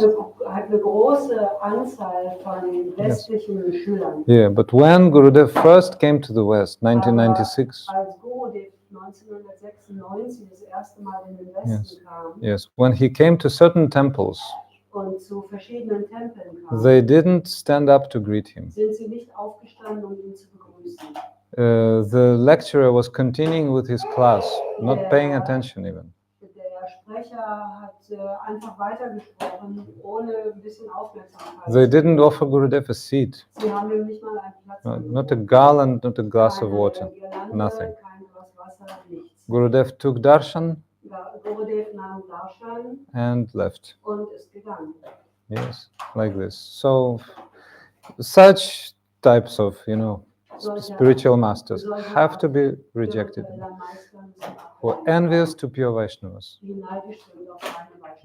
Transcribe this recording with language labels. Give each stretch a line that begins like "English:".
German: hat eine große Anzahl von westlichen Schülern.
English: Yeah, but when Gurudev first came to the West, 1996,
German: Aber als Gurudev 1996 das erste Mal in den Westen kam
English: yes, when he came to certain temples,
German: und zu verschiedenen Tempeln kam,
English: they didn't stand up to greet him.
German: sind sie nicht aufgestanden, um ihn zu begrüßen.
English: The lecturer was continuing with his class, not paying attention even.
German: Der Sprecher hat einfach weitergesprochen, ohne ein bisschen Aufmerksamkeit.
English: They didn't offer Gurudev a seat,
German: Sie haben ihm nicht mal einen Platz
English: not a garland, not a glass of
German: Keine
English: water,
German: Girlande,
English: nothing.
German: kein Glas Wasser, nichts.
English: Gurudev took darshan
German: Gurudev nahm Darshan
English: and left.
German: und ist gegangen.
English: Yes, like this. So, such types of, spiritual masters have to be rejected.
German: Spiritueller Meister müssen
English: Who are envious to pure Vaishnavas.
German: die neidisch sind auf reine Vaishnavas.